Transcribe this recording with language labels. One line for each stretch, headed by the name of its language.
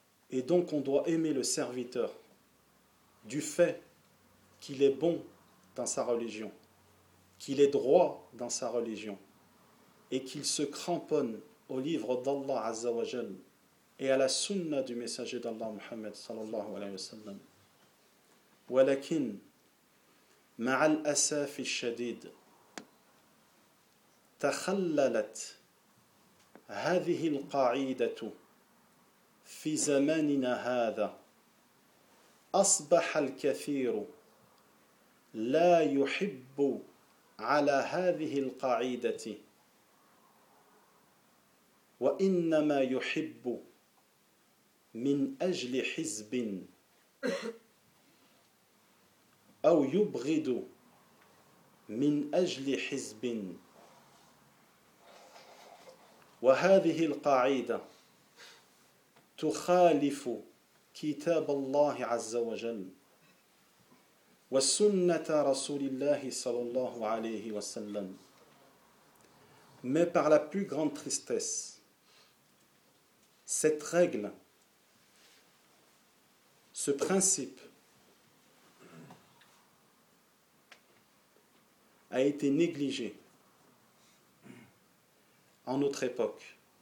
French: Et Et donc on doit aimer le serviteur du fait qu'il est bon dans sa religion, qu'il est droit dans sa religion et qu'il se cramponne au livre d'Allah Azza wa Jal et à la sunna du messager d'Allah Muhammad sallallahu alayhi wa sallam.
Arabic: Walakin ma'a al-asaf al-shadid takhallalat hadhihi al-qa'idatu في زماننا هذا أصبح الكثير لا يحب على هذه القاعدة وإنما يحب من أجل حزب أو يبغض من أجل حزب وهذه القاعدة تخالف كتاب الله عز وجل والسنة رسول الله صلى الله عليه وسلم.
French: Mais par la plus grande tristesse, cette règle, ce principe, a été négligé en notre époque.